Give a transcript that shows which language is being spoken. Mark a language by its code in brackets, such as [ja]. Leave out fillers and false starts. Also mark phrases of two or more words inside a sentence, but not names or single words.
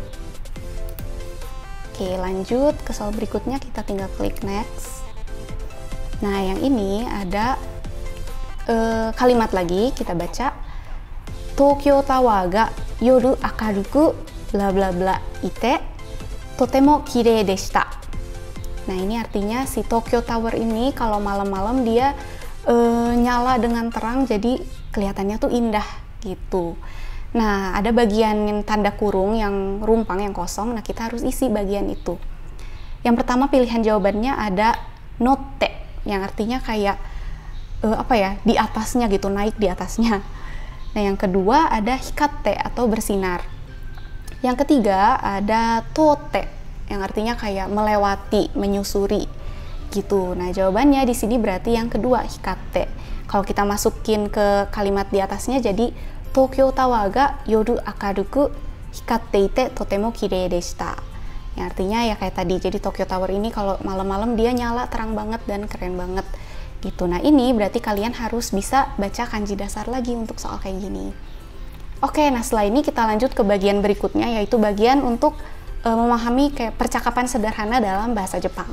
[id] Oke, lanjut ke soal berikutnya, kita tinggal klik next. Nah, yang ini ada kalimat lagi, kita baca. [ja] Tokyo Tower ga yoru akaruku bla bla bla いてとても綺麗でした. [id] Nah, ini artinya si Tokyo Tower ini kalau malam-malam dia nyala dengan terang, jadi kelihatannya tuh indah gitu. Nah, ada bagian tanda kurung yang rumpang, yang kosong. Nah, kita harus isi bagian itu. Yang pertama pilihan jawabannya ada notte, yang artinya kayak di atasnya gitu, naik di atasnya. Nah, yang kedua ada hikatte atau bersinar. Yang ketiga ada tote, yang artinya kayak melewati, menyusuri gitu. Nah, jawabannya di sini berarti yang kedua, hikatte. Kalau kita masukin ke kalimat di atasnya jadi [ja] Tokyo Towerが夜明るく光っていてとても綺麗でした. [id] Yang artinya ya kayak tadi, jadi Tokyo Tower ini kalau malam-malam dia nyala terang banget dan keren banget gitu. Nah, ini berarti kalian harus bisa baca kanji dasar lagi untuk soal kayak gini. Oke, nah setelah ini kita lanjut ke bagian berikutnya, yaitu bagian untuk memahami kayak percakapan sederhana dalam bahasa Jepang.